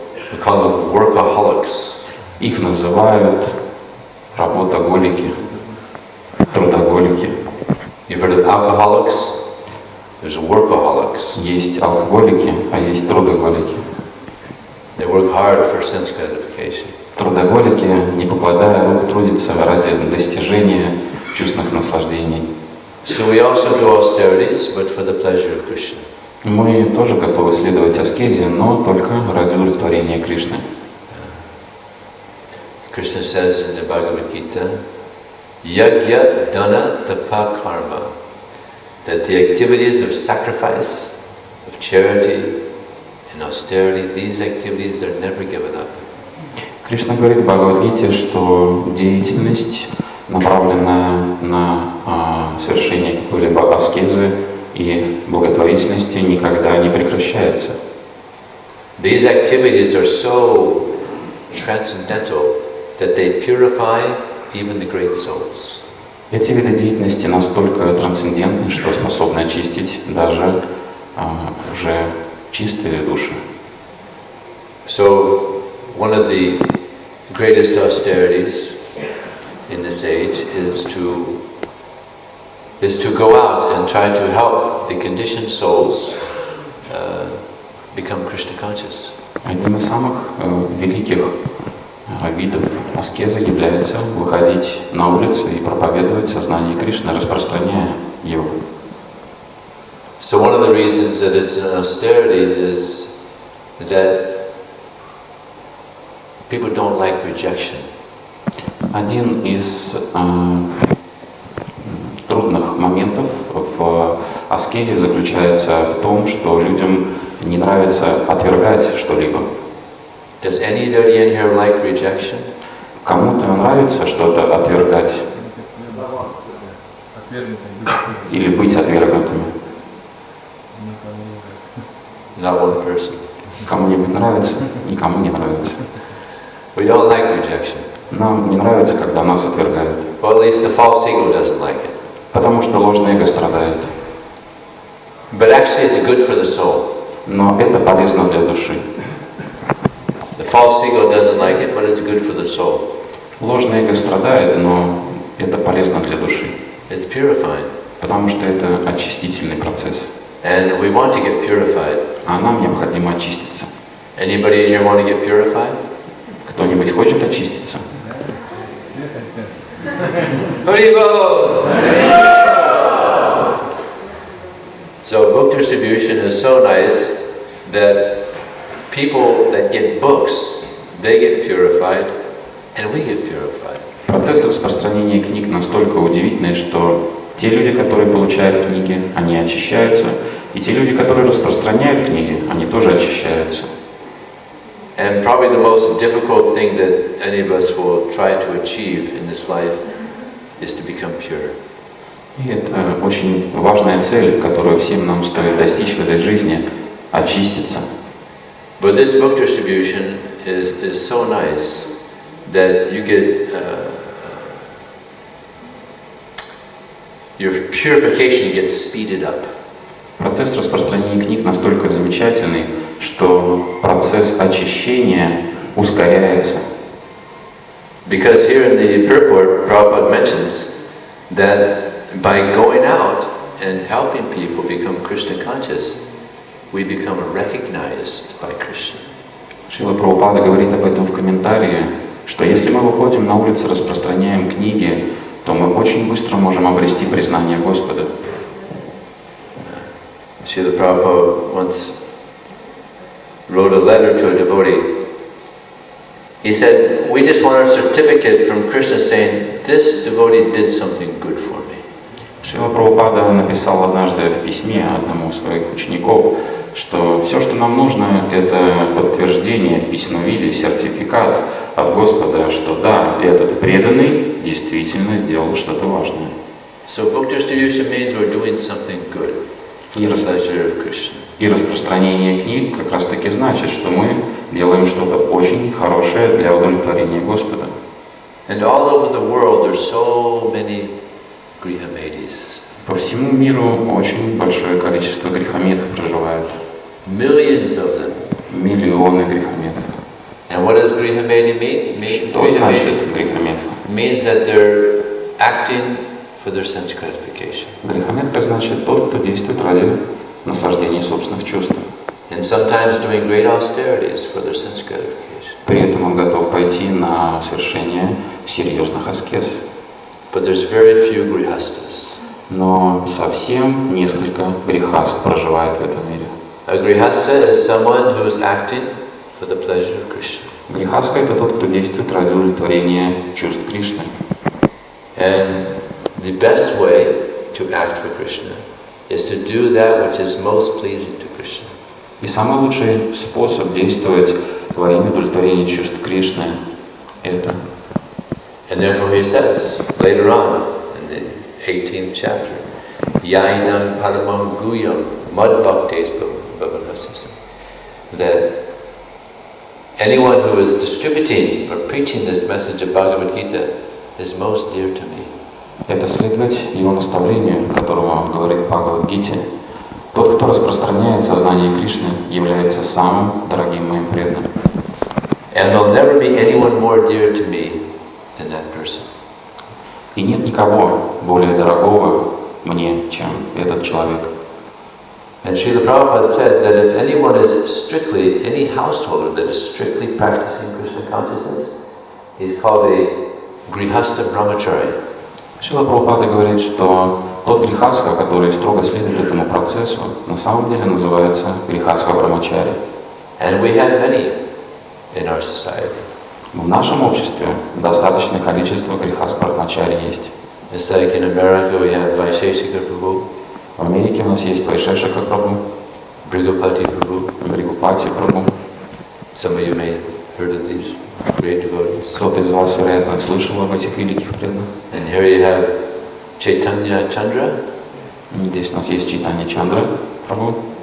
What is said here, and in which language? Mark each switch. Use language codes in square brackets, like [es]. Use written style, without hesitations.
[en] We call them workaholics. [ru] Их называют работоголики, трудоголики. [en] You've heard of alcoholics? There's workaholics. [ru] Есть алкоголики, а есть трудоголики. [en] They work hard for sense gratification. [ru] Трудоголики, не покладая рук, трудятся ради достижения чувственных наслаждений. [en] So we also do austerities, but for the pleasure of Krishna. [ru] Мы тоже готовы следовать аскезе, но только ради удовлетворения Кришны. [en] Krishna says in the Bhagavad Gita, [sa] Yajna Dana Tapa Karma, [en] that the activities of sacrifice, of charity, and austerity, these activities are never given up. [ru] Кришна говорит в Бхагавад-гите, что деятельность, направленная на совершение какой-либо аскезы и благотворительности, никогда не прекращается. [en] These activities are so transcendental that they purify even the great souls. [ru] Эти виды деятельности настолько трансцендентны, что способны очистить даже уже чистые души. [en] So, one of the greatest austerities in this age is to go out and try to help the conditioned souls become Krishna conscious. [ru] Одним из самых великих видов аскезы является выходить на улицу и проповедовать сознание Кришны, распространяя его. [en] So one of the reasons that it's an austerity is that people don't like rejection. [ru] Один из трудных моментов в аскезе заключается в том, что людям не нравится отвергать что-либо. [en] Does anybody in here like rejection? [ru] Кому-то нравится что-то отвергать или быть отвергнутыми. [en] Not one person. [ru] Кому-нибудь нравится, никому не нравится. [en] We don't like rejection. [ru] Нам не нравится, когда нас отвергают. [en] Well, at least the false ego doesn't like it. [ru] Потому что ложное эго страдает. [en] But actually it's good for the soul. [ru] Но это полезно для души. [en] The false ego doesn't like it, but it's good for the soul. [ru] Ложное эго страдает, но это полезно для души. [en] It's purifying. [ru] Потому что это очистительный процесс. [en] And we want to get purified. [ru] А нам необходимо очиститься. [en] Anybody in here want to get purified? [ru] Кто-нибудь хочет очиститься? [sa] Haribol! [en] So book distribution is so nice that people that get books, they get purified, and we get purified. [ru] Процесс распространения книг настолько удивительный, что те люди, которые получают книги, они очищаются, и те люди, которые распространяют книги, они тоже очищаются. [en] And probably the most difficult thing that any of us will try to achieve in this life is to become pure. [ru] И это очень важная цель, которую всем нам стоит достичь в этой жизни – очиститься. [en] But this book distribution is so nice that you get your purification gets speeded up. [ru] Процесс распространения книг настолько замечательный, что процесс очищения ускоряется. [en] Because here in the purport, Prabhupada mentions that by going out and helping people become Krishna conscious, we become recognized by Krishna. [ru] Шрила Прабхупада говорит об этом в комментарии, что если мы выходим на улицы, распространяем книги, то мы очень быстро можем обрести признание Господа. [en] Srila Prabhupada once wrote a letter to a devotee. He said, we just want a certificate from Krishna saying, this devotee did something good for me. [ru] Шрила Прабхупада написал однажды в письме одному из своих учеников, что все, что нам нужно, это подтверждение в письменном виде, сертификат от Господа, что да, этот преданный действительно сделал что-то важное. [en] So book distribution means we're doing something good for the pleasure of Krishna. [ru] И распространение книг как раз таки значит, что мы делаем что-то очень хорошее для удовлетворения Господа. [en] And all over the world there's so many grihamedis. [ru] По всему миру очень большое количество грехомедов проживает. [en] Millions of them. [ru] Миллионы грехомедов. [en] And what does grihamedi mean? [ru] Что значит грехомед? [en] Means that they're acting for their sense gratification. [ru] Грехомедка значит тот, кто действует ради наслаждения собственных чувств. [en] And sometimes doing great austerities for their sense gratification. [ru] При этом он готов пойти на совершение серьезных аскез. [en] But there's very few grihastas. [ru] Но совсем несколько грехас проживает в этом мире. [en] A grihasta is someone who is acting for the pleasure of Krishna. [ru] Грехаска – это тот, кто действует ради удовлетворения чувств Кришны. [en] And the best way to act for Krishna is to do that which is most pleasing to Krishna. [ru] И самый лучший способ действовать во имя удовлетворения чувств Кришны – это. [en] And therefore he says, later on in the 18th chapter, [sa] Yainam paramam guyam mad bhaktes bhavanasasam, [en] that anyone who is distributing or preaching this message of Bhagavad Gita is most dear to me. [ru] Это следовать его наставлению, которому он говорит в Бхагавад-гите. Тот, кто распространяет сознание Кришны, является самым дорогим моим преданным. [en] And there'll never be anyone more dear to me than that person. [ru] И нет никого более дорогого мне, чем этот человек. [en] And Srila Prabhupada said that if anyone is strictly, any householder that is strictly practicing Krishna consciousness, he's called a grihastha brahmachari. [ru] Шрила Прабхупада говорит, что тот грихастха, который строго следует этому процессу, на самом деле называется грихастха брамачари. [en] And we have many in our society. [ru] В нашем обществе достаточное количество грихастха брамачари есть. [en] It's like in America we have Vaisheshika Prabhu, [ru] В Америке у нас есть Вайшешика Прабху, [en] Brigupati Prabhu. [ru] Бригупати Прабху. [en] Some of you may have heard of these great devotees. [ru] Кто-то из вас, вероятно, слышал об этих великих преданных. [en] And here you have Chaitanya Chandra [ru] Здесь у нас есть Чайтанья Чандра Прабху